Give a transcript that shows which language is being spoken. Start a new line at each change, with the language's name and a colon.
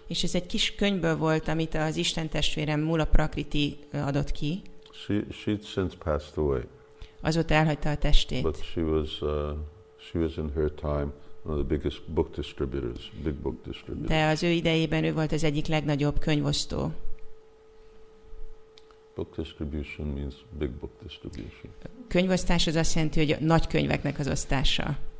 Hungarian: És ez egy kis könyvből volt, amit az Isten testvérem Mula Prakriti adott ki.
English: She'd since passed away.
Hungarian: Azóta elhagyta a testét.
English: But she was in her time one of the biggest book distributors, big book distributors.
Hungarian: De az ő idejében ő volt az egyik legnagyobb könyvosztó.
English: Book distribution means big book distribution.
Hungarian: Könyvosztás az azt jelenti, hogy nagy könyveknek az osztása.